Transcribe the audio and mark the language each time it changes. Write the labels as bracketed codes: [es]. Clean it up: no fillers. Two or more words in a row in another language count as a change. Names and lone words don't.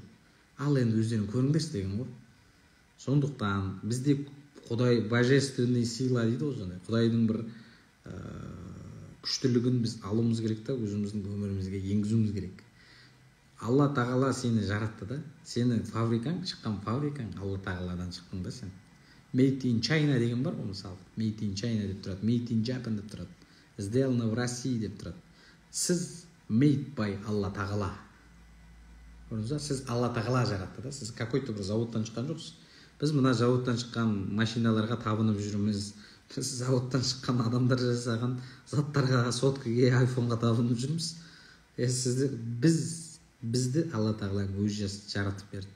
[kk] Ал енді өздерің көріңдерші деген ғой. Сондықтан бізде Құдай [ru] божественный сила [kk] дейді ғой, Құдайдың бір күштілігін біз алуымыз керек та, өзіміздің өмірімізге енгізуіміз керек. Алла тағала сені жаратты да, сені фабрикаң, шыққан фабрикаң Алла тағаладан шықтың да сен. [en] Made in China [kk] деген бар ғой мысалы. [en] Made in China [kk] деп тұрады, [en] Made in Japan [kk] деп тұрады, [ru] сделано в России [kk] деп тұрады. Сіз [en] made by [kk] Алла тағала. Көрдіңіз ба? Сіз Алла тағала жаратты да, сіз какой-то бір заводтан шыққан жоқсыз. Біз мына заводтан шыққан машиналарға табынып жүрміз. Біз заводтан шыққан адамдар жасаған заттарға, соткаға, айфонға табынып жүрміз. Бізді Алла тағала өзі жаратып берді.